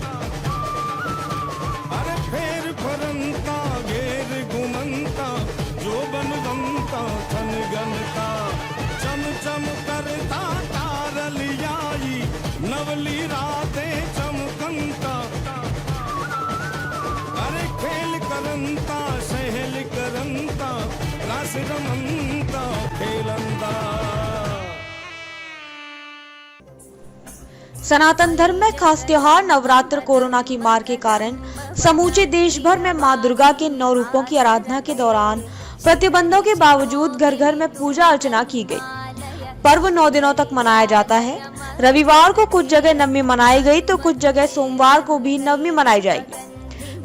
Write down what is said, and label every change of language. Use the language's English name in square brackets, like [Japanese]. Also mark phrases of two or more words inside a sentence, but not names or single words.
[Gujarati] અરે ફેર ફરંતા ઘેર ઘુમંતા જો બનવંતા થન ગનતા ચમ ચમ કરતા તારલિયાઈ નવલી રાતેં ચમકંતા અરે ખેલ કરંતા સહલ કરંતા રાસ રમંતા ખેલંદા। [Hindi] सनातन धर्म में खास त्योहार नवरात्र कोरोना की मार के कारण समूचे देश भर में मां दुर्गा के 9 रूपों की आराधना के दौरान प्रतिबंधों के बावजूद घर घर में पूजा अर्चना की गई। पर्व 9 दिनों तक मनाया जाता है। रविवार को कुछ जगह नवमी मनाई गई तो कुछ जगह सोमवार को भी नवमी मनाई जाएगी।